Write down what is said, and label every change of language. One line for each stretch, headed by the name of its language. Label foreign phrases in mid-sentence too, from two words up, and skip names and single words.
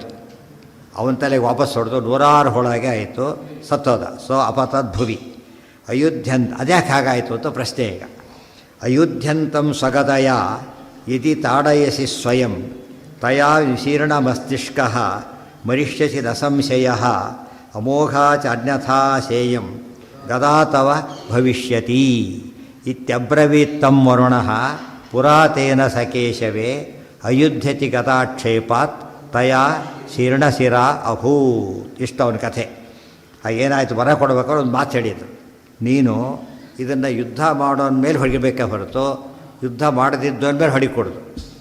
Kannada: ಅವನ ತಲೆಗೆ ವಾಪಸ್ ಹೊಡೆದು ನೂರಾರು ಹೋಳಾಗೆ ಆಯಿತು, ಸತ್ತೋದ.
Sanskrit: ಸೊ ಅಪತದ್ಭುವಿ.
Kannada: ಅಯುಧ್ಯಂತ, ಅದ್ಯಾಕೆ ಹಾಗಾಯಿತು ಅಂತ ಪ್ರಶ್ನೆ ಈಗ.
Sanskrit: ಅಯುಧ್ಯಂತಂ ಸ್ವಗದಯ ಯದಿ ತಾಡಯಸಿ ಸ್ವಯಂ ತಯಾ ವಿಶೀರ್ಣಮಸ್ತಿಷ್ಕ ಮರಿಷ್ಯಸಿ ನ ಸಂಶಯ ಅಮೋಘಾ ಚ ಅನ್ಯಥಾ ಶೇಯಂ ಗದಾ ತವ ಭವಿಷ್ಯತಿ ಇತ್ಯಬ್ರವೀತ್ತಂ ವರುಣಃ ಪುರಾತೇನ ಸಕೇಶವೇ ಅಯುಧ್ಯತಿ ಗದಾಕ್ಷೇಪಾತ್ ತಯಾ ಶೀರ್ಣಶಿರ ಅಭೂತ್.
Kannada: ಇಷ್ಟು ಅವನ ಕಥೆ. ಏನಾಯಿತು, ವರ ಕೊಡಬೇಕಾದ್ರೆ ಒಂದು ಮಾತು ಹೇಳಿದ್ರು, ನೀನು ಇದನ್ನು ಯುದ್ಧ ಮಾಡೋನ ಮೇಲೆ ಹೊಡಿಬೇಕೇ ಹೊರತು ಯುದ್ಧ ಮಾಡದಿದ್ದವನ ಮೇಲೆ ಹೊಡಿಕೊಡೋದು.